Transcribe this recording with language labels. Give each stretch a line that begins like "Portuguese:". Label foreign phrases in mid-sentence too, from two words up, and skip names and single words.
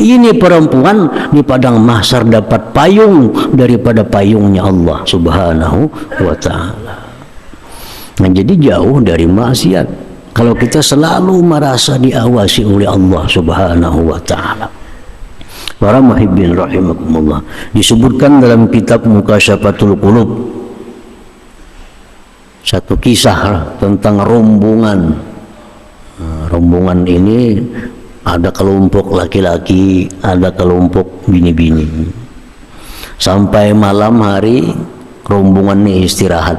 Indonesian: Ini perempuan di padang mahsyar dapat payung daripada payungnya Allah
Arabic: Subhanahu wa ta'ala.
Indonesian: Nah, jadi jauh dari maksiat kalau kita selalu merasa diawasi oleh Allah
Arabic: Subhanahu wa ta'ala.
Indonesian: Para
Arabic: muhibbin rahimakumullah,
Indonesian: disebutkan dalam kitab Mukasyafatul Qulub satu kisah tentang rombongan.
Banjar: Rombongan ini ada kelompok laki-laki, ada kelompok bini-bini.
Indonesian: Sampai malam hari rombongan ini istirahat.